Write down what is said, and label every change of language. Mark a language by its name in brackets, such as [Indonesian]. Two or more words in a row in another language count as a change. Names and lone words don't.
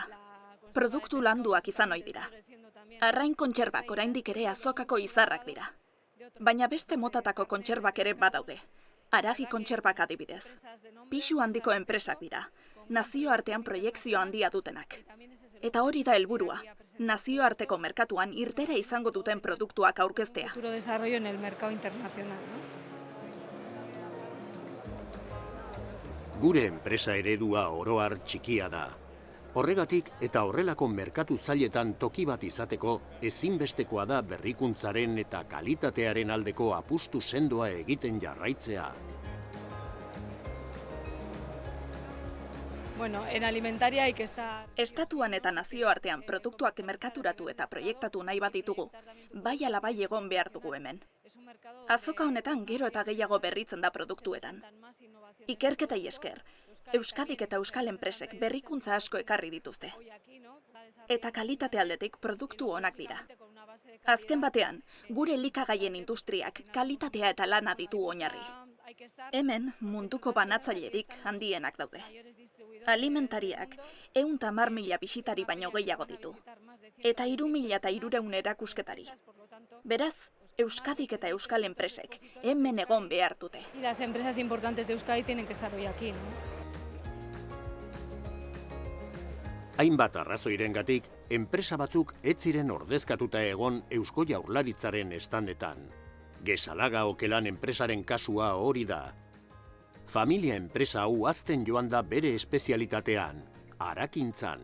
[Basque] Produktu landuak izan ohi dira. Arrain kontserbak oraindik ere azokako izarrak dira. Baina beste motatako kontserbak ere badaude. Aragi kontserbak adibidez. Pisu handiko enpresak dira. Nazioartean proiekzio handia dutenak. Eta hori da helburua. Nazioarteko merkatuan irtera izango duten produktuak aurkeztea. [Spanish] Futuro desarrollo en el mercado internacional, ¿no? [Basque] Gure enpresa eredua oro har txikia da. Horregatik eta horrelako merkatu zailetan toki bat izateko ezinbestekoa da berrikuntzaren eta kalitatearen aldeko apustu sendoa egiten jarraitzea. [Spanish] Bueno, en alimentaria hay que estar... [Basque] Estatuan eta nazioartean produktuak merkaturatu eta proiektatu nahi bat ditugu, bai ala bai egon behar dugu hemen. Azoka honetan gero eta gehiago berritzen da produktuetan. Ikerketei esker, Euskadik eta euskal enpresek berrikuntza asko ekarri dituzte. Eta kalitate aldetik produktu onak dira. Azken batean, gure elikagaien industriak kalitatea eta lana ditu oinarri. Hemen munduko banatzailerik handienak daude. Alimentariak 110.000 bisitari baino gehiago ditu. Eta 3.300 erakusketari. Beraz, Euskadik eta euskal enpresek hemen egon behar dute. [Spanish] Y las empresas importantes de Euskadi tienen que estar hoy aquí, ¿no? [Basque] Hainbat arrazoirengatik, enpresa batzuk ez ziren ordezkatuta egon Eusko Jaurlaritzaren estandetan. Gesalaga Okelan enpresaren kasua hori da. Familia enpresa hau hazten joan da bere espezialitatean, harakintzan.